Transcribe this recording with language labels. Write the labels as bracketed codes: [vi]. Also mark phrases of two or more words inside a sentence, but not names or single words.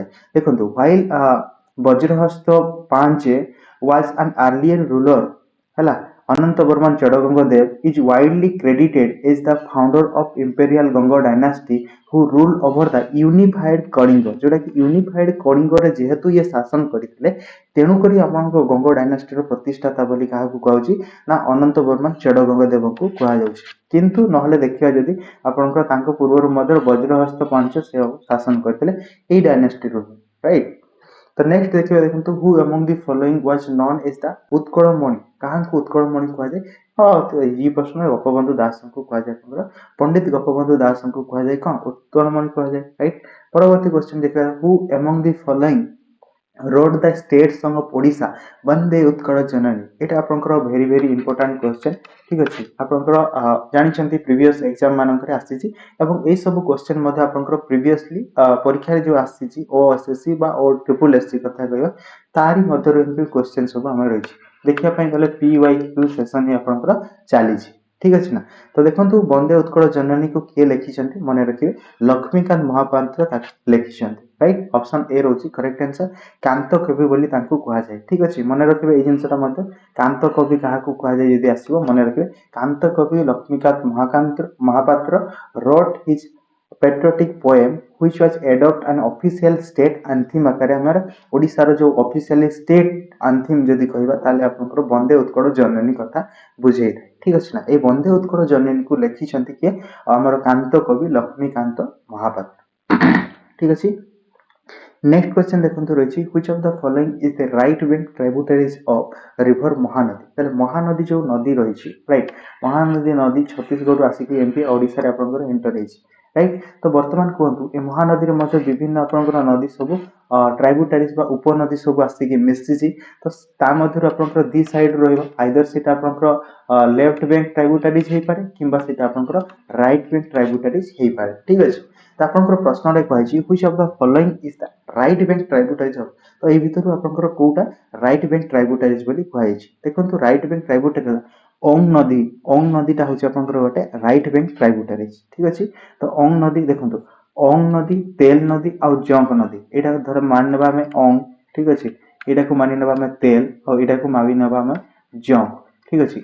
[or] ଦେଖନ୍ତୁ [en] while Vajrahasta V was an earlier ruler [or] ହେଲା, [en] Anantavarman Chodaganga Deva is widely credited as the founder of Imperial Ganga dynasty who rule over the unified Kalinga, [or] ଯୋଉଟାକି ୟୁନିଫାଏଡ୍ କଳିଙ୍ଗରେ ଯେହେତୁ ଇଏ ଶାସନ କରିଥିଲେ ତେଣୁକରି ଆପଣଙ୍କ ଗଙ୍ଗ ଡାଇନାଷ୍ଟିର ପ୍ରତିଷ୍ଠାତା ବୋଲି କାହାକୁ କୁହାଯାଉଛି ନା ଅନନ୍ତ ବର୍ମନ ଚଡ଼ଗଙ୍ଗ ଦେବଙ୍କୁ କୁହାଯାଉଛି। କିନ୍ତୁ ନହେଲେ ଦେଖିବା ଯଦି ଆପଣଙ୍କର ତାଙ୍କ ପୂର୍ବରୁ ମଧ୍ୟ ବଜ୍ରହସ୍ତ ପାଞ୍ଚ ସେ ଶାସନ କରିଥିଲେ ଏଇ ଡାଇନାଷ୍ଟିରୁ, ରାଇଟ୍। ତ ନେକ୍ସଟ ଦେଖିବା, ଦେଖନ୍ତୁ [en] who among the following was known as the [or] ଉତ୍କଳମଣି, କାହାଙ୍କୁ ଉତ୍କଳମଣି କୁହାଯାଏ? ହଁ, ଏଇ ପ୍ରଶ୍ନ ଗୋପବନ୍ଧୁ ଦାସଙ୍କୁ କୁହାଯାଏ। ଆପଣଙ୍କର ପଣ୍ଡିତ ଗୋପବନ୍ଧୁ ଦାସଙ୍କୁ କୁହାଯାଏ କଣ? ଉତ୍କଳମଣି କୁହାଯାଏ, ରାଇଟ୍। ପରବର୍ତ୍ତୀ କ୍ୱେଶ୍ଚନ ଦେଖିବା, [en] who among the following wrote the state song of [or] ଓଡ଼ିଶା ବନ୍ଦେ ଉତ୍କଳ ଜନନୀ, ଏଇଟା ଆପଣଙ୍କର [en] very very important question, [or] ଠିକ ଅଛି। ଆପଣଙ୍କର ଜାଣିଛନ୍ତି [en] previous exam [or] ମାନଙ୍କରେ ଆସିଛି ଏବଂ ଏଇ ସବୁ କ୍ୱେଶ୍ଚନ ମଧ୍ୟ ଆପଣଙ୍କର ପ୍ରିଭିୟସଲି ପରୀକ୍ଷାରେ ଯୋଉ ଆସିଛି OSSC ବା OSSC କଥା କହିବା ତାରି ମଧ୍ୟରୁ ଏମିତି କ୍ୱେଶ୍ଚନ ସବୁ ଆମର ରହିଛି। ଦେଖିବା ପାଇଁ ଗଲେ PYQ ସେସନ ହିଁ ଆପଣଙ୍କର ଚାଲିଛି, ଠିକ ଅଛି ନା। ତ ଦେଖନ୍ତୁ ବନ୍ଦେ ଉତ୍କଳ ଜନନୀକୁ କିଏ ଲେଖିଛନ୍ତି ମନେ ରଖିବେ, ଲକ୍ଷ୍ମୀକାନ୍ତ ମହାପାତ୍ର ତାକୁ ଲେଖିଛନ୍ତି, ରାଇଟ୍। ଅପସନ ଏ ରହୁଛି [en] correct answer. [or] କାନ୍ତ କବି ବୋଲି ତାଙ୍କୁ କୁହାଯାଏ, ଠିକ ଅଛି। ମନେ ରଖିବେ ଏଇ ଜିନିଷଟା ମଧ୍ୟ, କାନ୍ତ କବି କାହାକୁ କୁହାଯାଏ ଯଦି ଆସିବ ମନେ ରଖିବେ, କାନ୍ତ କବି ଲକ୍ଷ୍ମୀକାନ୍ତ ମହାପାତ୍ର [en] wrote his patriotic poem which was adopt an official state anthem [or] ଆକାରରେ ଆମର ଓଡ଼ିଶାର ଯୋଉ [en] officially state anthem [or] ଯଦି କହିବା ତାହେଲେ ଆପଣଙ୍କର ବନ୍ଦେ ଉତ୍କଳ ଜନନୀ କଥା ବୁଝେଇଥାଏ, ଠିକ ଅଛି ନା। ଏଇ ବନ୍ଦେ ଉତ୍କଳ ଜନନୀକୁ ଲେଖିଛନ୍ତି କିଏ? ଆମର କାନ୍ତ କବି ଲକ୍ଷ୍ମୀକାନ୍ତ ମହାପାତ୍ର, ଠିକ ଅଛି। ନେକ୍ସଟ କ୍ୱେଶ୍ଚନ ଦେଖନ୍ତୁ ରହିଛି, [en] which of the following is the right bank tributaries of river ମହାନଦୀ। [or] ତାହେଲେ ମହାନଦୀ ଯୋଉ ନଦୀ ରହିଛି, ରାଇଟ୍, ମହାନଦୀ ନଦୀ ଛତିଶଗଡ଼ରୁ ଆସିକି ଏମିତି ଓଡ଼ିଶାରେ ଆପଣଙ୍କର ଏଣ୍ଟର ହେଇଛି, ରାଇଟ୍। ତ ବର୍ତ୍ତମାନ କୁହନ୍ତୁ ଏ ମହାନଦୀରେ ମଧ୍ୟ ବିଭିନ୍ନ ଆପଣଙ୍କର ନଦୀ ସବୁ ଟ୍ରାଇବୁଟାରିଜ ବା ଉପନଦୀ ସବୁ ଆସିକି ମିଶିଛି। ତ ତା ମଧ୍ୟରୁ ଆପଣଙ୍କର ଦି ସାଇଡ୍ ରହିବ, ଆଇଦର ସେଇଟା ଆପଣଙ୍କର [en] left bank tributaries [or] ହେଇପାରେ କିମ୍ବା ସେଇଟା ଆପଣଙ୍କର [en] right bank tributaries [or] ହେଇପାରେ, ଠିକ ଅଛି। ତ ଆପଣଙ୍କର ପ୍ରଶ୍ନଟେ କୁହାଯାଇଛି, [en] which of the following is the right bank tributaries of, [or] ତ ଏଇ ଭିତରୁ ଆପଣଙ୍କର କୋଉଟା [en] right bank tributaries [or] ବୋଲି କୁହାଯାଇଛି? ଦେଖନ୍ତୁ [en] right bank tributaries [or] ଓଂ ନଦୀଟା ହଉଛି ଆପଣଙ୍କର ଗୋଟେ [en] right bank tributaries, [or] ଠିକ ଅଛି। ତ ଓଂ ନଦୀ ଦେଖନ୍ତୁ, ଓଂ ନଦୀ, ତେଲ ନଦୀ ଆଉ ଜଙ୍କ ନଦୀ, ଏଇଟା ଧର ମାନି ନେବା ଆମେ ଓଂ, ଠିକ ଅଛି, ଏଇଟାକୁ ମାନି ନେବା ଆମେ ତେଲ ଆଉ ଏଇଟାକୁ ମାନି ନେବା ଆମେ ଜଙ୍କ, ଠିକ ଅଛି।